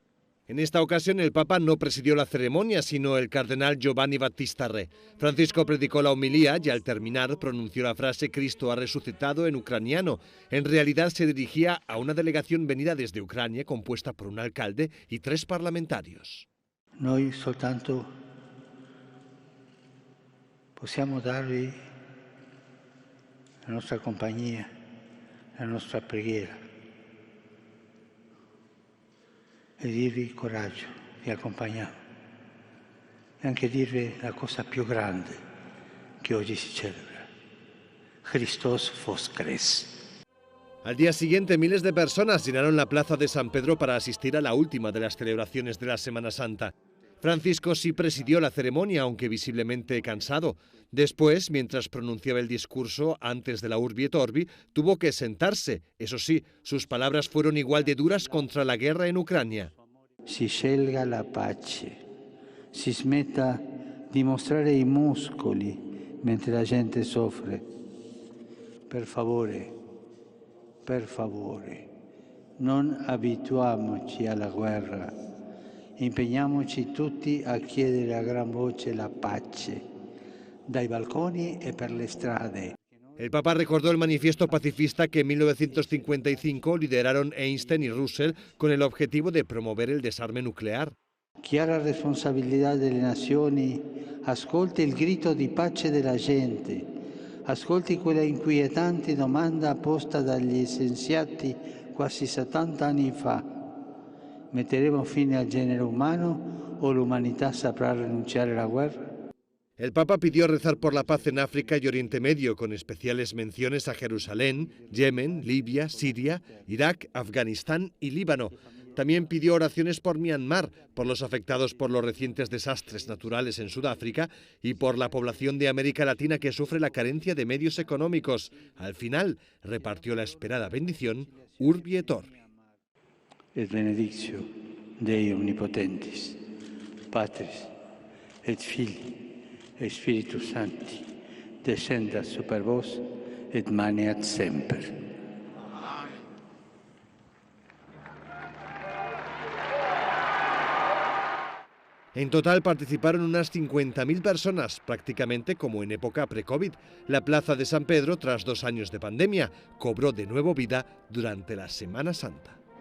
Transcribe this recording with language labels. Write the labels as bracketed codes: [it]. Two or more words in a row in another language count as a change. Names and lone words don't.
[es] En esta ocasión el Papa no presidió la ceremonia, sino el cardenal Giovanni Battista Re. Francisco predicó la homilía y al terminar pronunció la frase «Cristo ha resucitado» en ucraniano. En realidad se dirigía a una delegación venida desde Ucrania compuesta por un alcalde y 3 parlamentarios. [it] Noi soltanto possiamo darvi la nostra compagnia, la nostra preghiera. E dirvi coraggio, vi accompagniamo. E anche dirvi la cosa più grande che oggi si celebra. [uk] Христос воскрес. [es] Al día siguiente, miles de personas llenaron la plaza de San Pedro para asistir a la última de las celebraciones de la Semana Santa. Francisco sí presidió la ceremonia, aunque visiblemente cansado. Después, mientras pronunciaba el discurso antes de la Urbi et Orbi, tuvo que sentarse. Eso sí, sus palabras fueron igual de duras contra la guerra en Ucrania. [it] Si scelga la pace, si smetta di mostrare i muscoli mentre la gente soffre. Per favore, non abituiamoci alla guerra. Impegniamoci tutti a chiedere a gran voce la pace, dai balconi e per le strade. [es] El Papa recordó el manifiesto pacifista que en 1955 lideraron Einstein y Russell con el objetivo de promover el desarme nuclear. [it] Chiara responsabilità delle nazioni, ascolti il grido di pace della gente, ascolti quella inquietante domanda posta dagli scienziati quasi 70 anni fa. ¿Metteremo fine al genere humano o l'umanità saprà rinunciare alla guerra? [es] El Papa pidió rezar por la paz en África y Oriente Medio, con especiales menciones a Jerusalén, Yemen, Libia, Siria, Irak, Afganistán y Líbano. También pidió oraciones por Myanmar, por los afectados por los recientes desastres naturales en Sudáfrica y por la población de América Latina que sufre la carencia de medios económicos. Al final, repartió la esperada bendición Urbi et Orbi. [la] Et benedictio Dei omnipotentis, Patris et Filii et Spiritus Sancti, descendat super vos et maneat semper. [es] En total participaron unas 50.000 personas, prácticamente como en época pre-COVID. La plaza de San Pedro, tras 2 años de pandemia, cobró de nuevo vida durante la Semana Santa.